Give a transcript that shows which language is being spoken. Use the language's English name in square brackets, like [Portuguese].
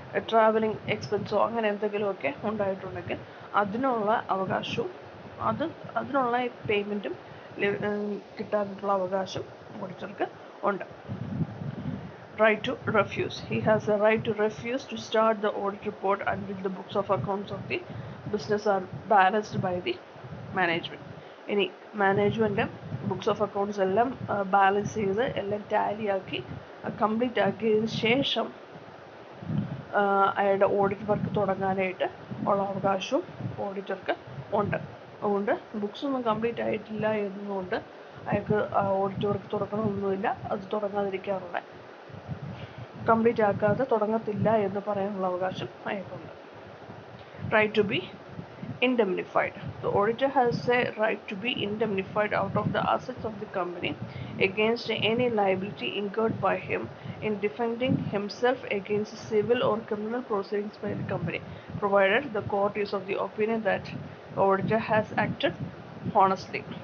[Malayalam] Travelling എക്സ്പെൻസോ അങ്ങനെ എന്തെങ്കിലുമൊക്കെ ഉണ്ടായിട്ടുണ്ടെങ്കിൽ അതിനുള്ള അവകാശവും അതിനുള്ള പേയ്മെൻറ്റും കിട്ടാനുള്ള അവകാശം ഓഡിറ്റർക്ക് ഉണ്ട്. [English] Right to refuse. He has a right to refuse to start the audit report until the books of accounts of the business are balanced by the management. [Malayalam] ഇനി മാനേജ്മെൻറ്റ് ബുക്സ് ഓഫ് അക്കൗണ്ട്സ് എല്ലാം balance ചെയ്ത് എല്ലാം Tally ആക്കി complete ആക്കിയതിന് ശേഷം അയാളുടെ audit work തുടങ്ങാനായിട്ട് ഉള്ള അവകാശവും ഓഡിറ്റർക്ക് ഉണ്ട്. അതുകൊണ്ട് ബുക്സ് ഒന്നും കംപ്ലീറ്റ് ആയിട്ടില്ല എന്നതുകൊണ്ട് അയാൾക്ക് ഓഡിറ്റ് വർക്ക് തുടങ്ങണമെന്നൊന്നുമില്ല. അത് തുടങ്ങാതിരിക്കാനുള്ള കംപ്ലീറ്റ് ആക്കാതെ തുടങ്ങത്തില്ല എന്ന് പറയാനുള്ള അവകാശം അയാൾക്കുണ്ട്. [English] Right to be indemnified. The auditor has a right to be indemnified out of the assets of the company against any liability incurred by him in defending himself against civil or criminal proceedings by the company, provided the court is of the opinion that the auditor has acted honestly.